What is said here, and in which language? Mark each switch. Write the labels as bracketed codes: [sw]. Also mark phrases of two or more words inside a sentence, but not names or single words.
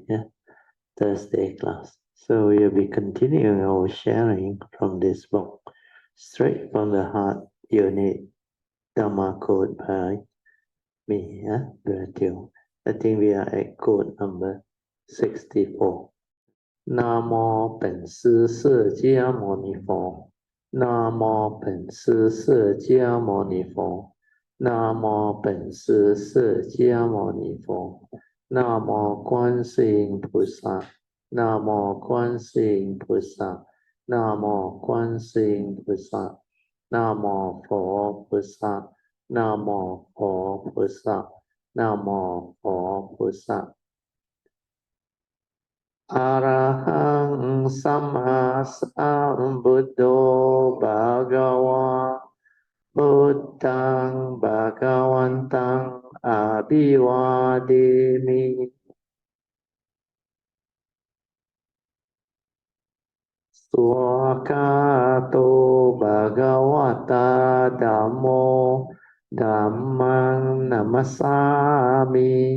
[en] Thursday class. So we'll be continuing our sharing from this book, Straight from the Heart, Unit Dhamma Code by me, Gratitude. I think we are at code number 64. [zh] 南无本师释迦牟尼佛。南无本师释迦牟尼佛。南无本师释迦牟尼佛。南无观世音菩萨。南无观世音菩萨。南无观世音菩萨。南无佛菩萨。南无佛菩萨。南无佛菩萨。 [pi] อะระหังสัมมาสัมพุทโธภะคะวะพุทธังภะคะวันตังอะภิวาเทมิ สุขโตภะคะวะตาธัมโมธัมมังนัมมัสสามิ